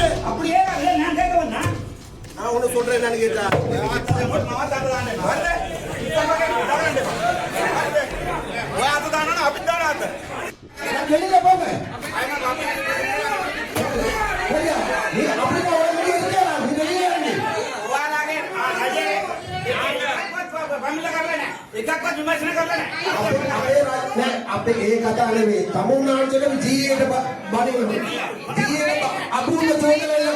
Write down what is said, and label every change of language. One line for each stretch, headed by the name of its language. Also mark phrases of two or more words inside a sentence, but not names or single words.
Tamil: அப்படியே நான் கேட்க வந்தா நான் ஒண்ணு சொல்றேன் என்னன்னு கேட்டா வெளியில போங்க
Sinhala: අපේ ඒ කතා නෙමෙයි තමුන්නාන්සේට ජීයට බණින්න ජීයට අභූත චෝදනා